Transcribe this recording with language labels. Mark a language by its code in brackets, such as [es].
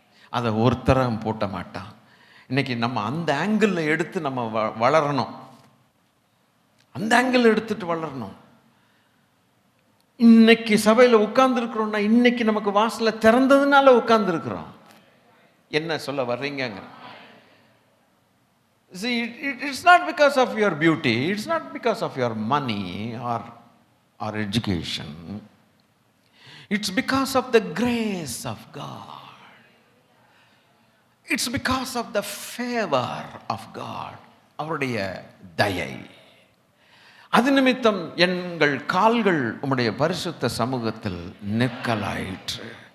[ta] அதை ஒருத்தரம் பூட்ட மாட்டான். இன்னைக்கு நம்ம அந்த ஆங்கிள் எடுத்து நம்ம வளரணும். அந்த ஆங்கிள் எடுத்துட்டு வளரணும். இன்னைக்கு சபையில் உட்கார்ந்து இருக்கிறோம்னா இன்னைக்கு நமக்கு வாசலை திறந்ததுனால உட்கார்ந்து இருக்கிறோம். என்ன சொல்ல வர்றீங்க? [en] See, it's not because of your beauty, it's not because of your money or education. It's because of the grace of God. It's because of the favor of God. [ta] அவருடைய தயை. அது நிமித்தம் எங்கள் கால்கள் உம்முடைய பரிசுத்த சமூகத்தில் நிற்கலாயிற்று.